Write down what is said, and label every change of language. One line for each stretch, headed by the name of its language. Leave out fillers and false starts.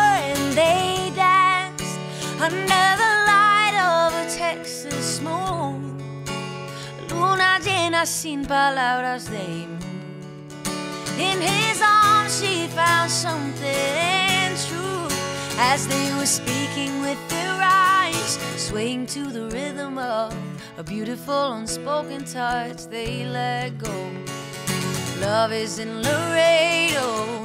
English: And they danced under the light of a Texas moon.
Spanish: Luna llena sin palabras de amor.
English: In his arms she found something true, as they were speaking with their eyes, swaying to the rhythm of a beautiful unspoken touch. They let go. Love is in Laredo.